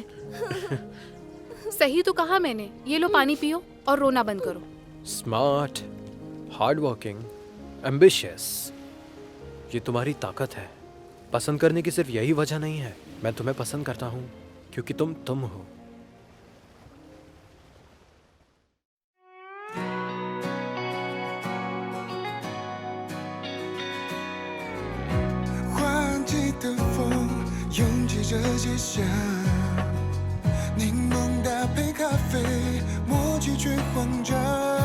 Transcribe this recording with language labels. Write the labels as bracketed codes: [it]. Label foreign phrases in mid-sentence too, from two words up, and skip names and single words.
[hi] सही तो कहा मैंने। ये लो पानी पियो और रोना बंद करो। [en] smart, hard working, ambitious, [hi] ये तुम्हारी ताकत है। पसंद करने की सिर्फ यही वजह नहीं है। मैं तुम्हें पसंद करता हूँ क्योंकि तुम हो। [zh] 的风拥挤着街巷，柠檬搭配咖啡，默契却慌张。